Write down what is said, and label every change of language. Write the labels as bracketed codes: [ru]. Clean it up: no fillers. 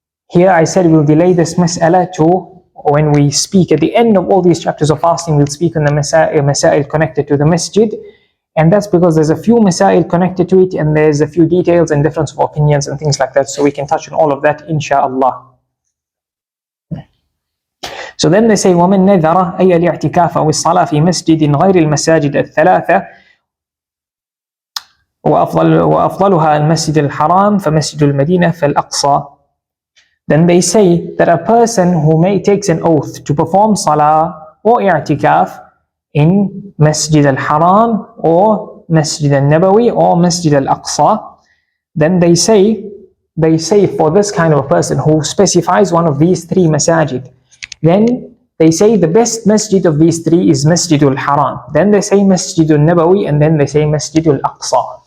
[en] Here I said we'll delay this mas'ala to when we speak at the end of all these chapters of fasting. We'll speak on the masail connected to the masjid. And that's because there's a few masail connected to it, and there's a few details and difference of opinions and things like that. So we can touch on all of that, inshallah. So then they say, [ar] وَمَنْ نَذَرَ أَيَّ الِاعْتِكَافَ وَالصَّلَاةِ فِي مَسْجِدٍ غَيْرِ الْمَسَاجِدِ الثَّلَاثَةِ وَأَفْضَلُهَا الْمَسْجِدِ الْحَرَامِ فَمَسْجِدُ الْمَدِينَةِ فَالْأَقْصَى. [en] Then they say that a person who takes an oath to perform salah or i'tikaf in Masjid al-Haram or Masjid al-Nabawi or Masjid al-Aqsa, then they say for this kind of a person who specifies one of these three masajid, then they say the best masjid of these three is Masjid al-Haram, then they say Masjid al-Nabawi, and then they say Masjid al-Aqsa.